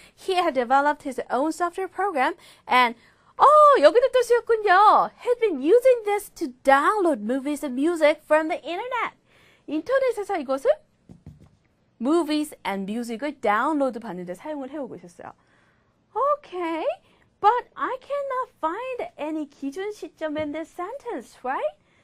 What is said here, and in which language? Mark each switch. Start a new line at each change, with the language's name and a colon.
English: He had developed his own software program and
Korean: 여기도 또 쓰였군요.
English: Had been using this to download movies and music from the internet.
Korean: 인터넷에서 이것을
English: movies and music
Korean: 을 다운로드 받는데 사용을 해오고 있었어요.
English: Okay, but I cannot find any 기준 시점 in this sentence, right?